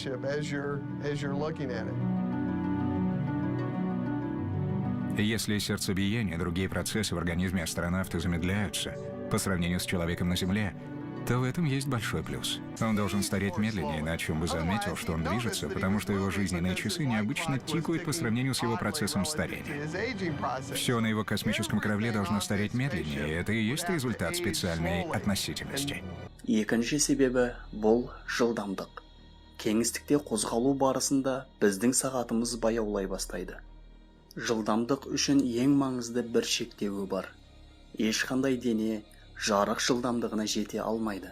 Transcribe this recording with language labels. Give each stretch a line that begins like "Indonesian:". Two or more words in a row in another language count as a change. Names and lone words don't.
Russian: Если сердцебиение и другие процессы в организме астронавта замедляются по сравнению с человеком на Земле, то в этом есть большой плюс. Он должен стареть медленнее, иначе он бы заметил, что он движется, потому что его жизненные часы необычно тикают по сравнению с его процессом старения. Все на его космическом корабле должно стареть медленнее, и это и есть результат специальной относительности.
Kazakh: Екінші себебі бұл жылдамдық. Кеңістікте қозғалу барысында біздің сағатымыз баяулай бастайды. Жылдамдық үшін ең маңызды бір шектеуі бар. Ешқандай дене жарық жылдамдығына жете алмайды.